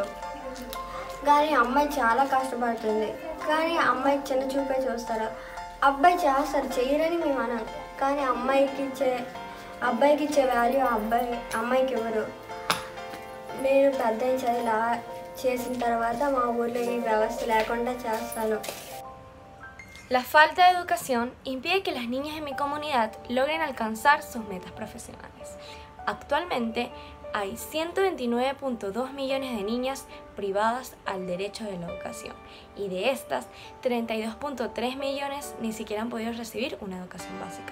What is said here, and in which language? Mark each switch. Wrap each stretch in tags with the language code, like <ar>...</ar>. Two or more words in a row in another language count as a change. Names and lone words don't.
<te>కానీ అమ్మాయి చాలా కష్టపడుతుంది, కానీ అమ్మాయికి చిన్న చూపే చూస్తారు. అబ్బాయి చేస్తారు, చేయరని మేము అన్నాం, కానీ అబ్బాయికి ఇచ్చే వాల్యూ అమ్మాయికి ఇవ్వరు. నేను పెద్ద చదివిలా చేసిన తర్వాత మా ఊళ్ళో ఈ వ్యవస్థ లేకుండా చేస్తాను.</te> <es>La falta de educación impide que las niñas en mi comunidad logren alcanzar sus metas profesionales. Actualmente hay 129.2 millones de niñas privadas al derecho de la educación y de estas 32.3 millones ni siquiera han podido recibir una educación básica.</es>